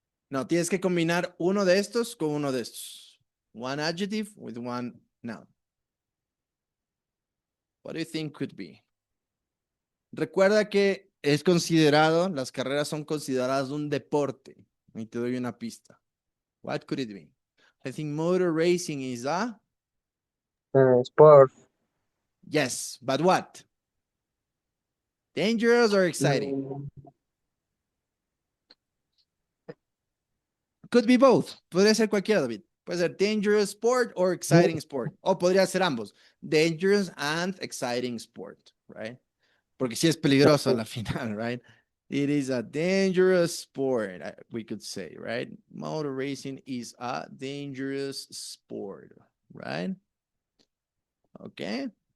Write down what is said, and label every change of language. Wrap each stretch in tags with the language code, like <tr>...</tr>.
<es>No, tienes que combinar uno de estos con uno de estos.</es> <en>One adjective with one noun. What do you think could be?</en> <es>Recuerda que es considerado, las carreras son consideradas un deporte. Y te doy una pista.</es> <en>What could it be? I think motor racing is Sport. yes, but what? Dangerous or exciting? Could be both.</en> <es>Podría ser cualquiera, David. Puede ser</es> <en>dangerous sport or exciting sport.</en> <es>O podría ser ambos.</es> <en>Dangerous and exciting sport, right?</en> <es>Porque sí es peligroso a la final, right?</es> <en>It is a dangerous sport, we could say, right? Motor racing is a dangerous sport, right? Okay.</en>